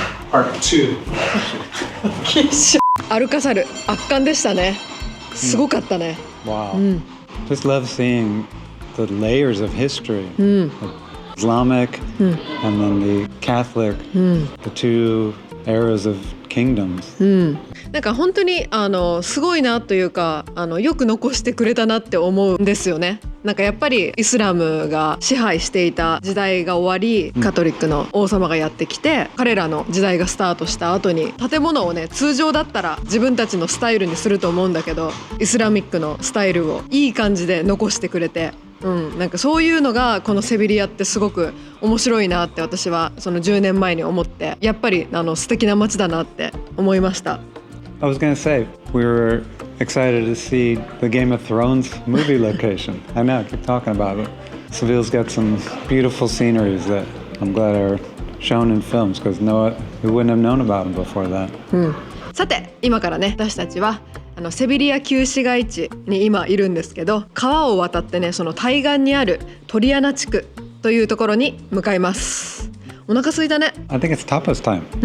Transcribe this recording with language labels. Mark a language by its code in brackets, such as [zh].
[ja] アルカサル圧巻でしたね。すごかったね。 [en] Wow. Just love seeing the layers of history. Islamic and then the Catholic, the two eras of kingdoms. [ja] なんか本当にすごいなというかよく残してくれたなって思うんですよね。なんかやっぱりイスラムが支配していた時代が終わり、カトリックの王様がやってきて、彼らの時代がスタートした後に建物をね、通常だったら自分たちのスタイルにすると思うんだけど、イスラミックのスタイルをいい感じで残してくれて、なんかそういうのがこのセビリアってすごく面白いなって私はその10年前に思って、やっぱり素敵な街だなって思いました。 [en] I was going to say, we were excited to see the Game of Thrones movie location. I know, I keep talking about it. Seville's got some beautiful sceneries that I'm glad are shown in films because we wouldn't have known about them before that. [ja] さて、今からね、私たちはセビリア旧市街地に今いるんですけど、川を渡ってね、その対岸にあるトリアナ地区というところに向かいます。お腹空いたね。 [en] I think it's tapas time.